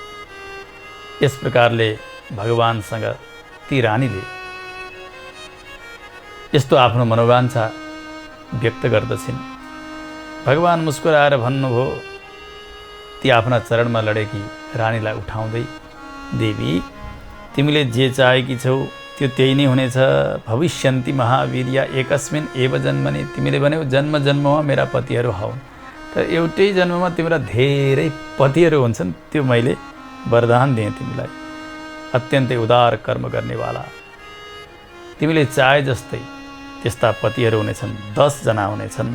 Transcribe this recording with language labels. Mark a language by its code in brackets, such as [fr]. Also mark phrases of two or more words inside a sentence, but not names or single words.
[ne] यस प्रकारले भगवानसँग ती रानीले यस्तो आफ्नो मनोवाञ्छा व्यक्त गर्दछिन्। भगवान मुस्कुराएर भन्नुभयो, ती आफ्ना चरणमा लडेकी रानीलाई उठाउँदै, देवी तिमीले जे चाहेकी छौ त्यो त्यही नै हुनेछ। [sa] भविष्यन्ति महावीर्या एकस्मिन् एव जन्मनि। [ne] तिमीले भन्यौ जन्म जन्ममा मेरा पतिहरू हौन्, तर एउटै जन्ममा तिम्रा धेरै पतिहरू हुन्छन्, त्यो मैले वरदान दिएँ तिमीलाई। अत्यन्तै उदार कर्म गर्नेवाला, तिमीले चाहे जस्तै त्यस्ता पतिहरू हुनेछन्, 10 जना हुनेछन्।